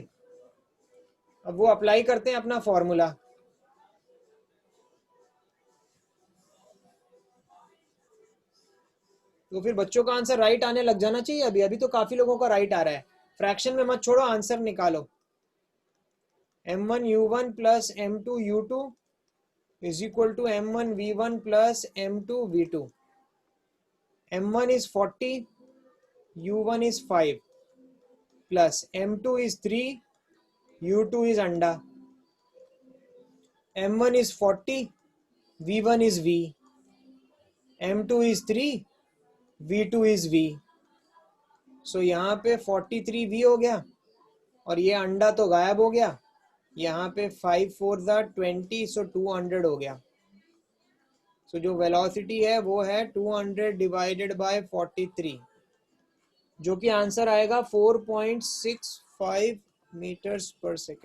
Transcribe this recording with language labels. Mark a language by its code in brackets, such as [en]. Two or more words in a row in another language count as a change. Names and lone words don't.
[hi] अब वो अप्लाई करते हैं अपना फॉर्मूला। तो फिर बच्चों का [en] answer right [hi] आने लग जाना चाहिए। अभी अभी तो काफी लोगों का राइट आ रहा है। फ्रैक्शन में मत छोड़ो, आंसर निकालो। [en] m1 u1 प्लस m2 u2 is equal to m1 v1 प्लस m2 v2। m1 is 40, u1 is 5 प्लस m2 is 3, u2 is अंडा। m1 is 40, v1 is v, m2 is 3, v2 is v। [hi] सो यहाँ पे 43v हो गया और ये अंडा तो गायब हो गया। यहाँ पे 5 4 20, सो 200 हो गया। सो जो वेलोसिटी है वो है 200 [en] divided by [hi] 43, जो कि आंसर आएगा 4.65 [en] meters per second.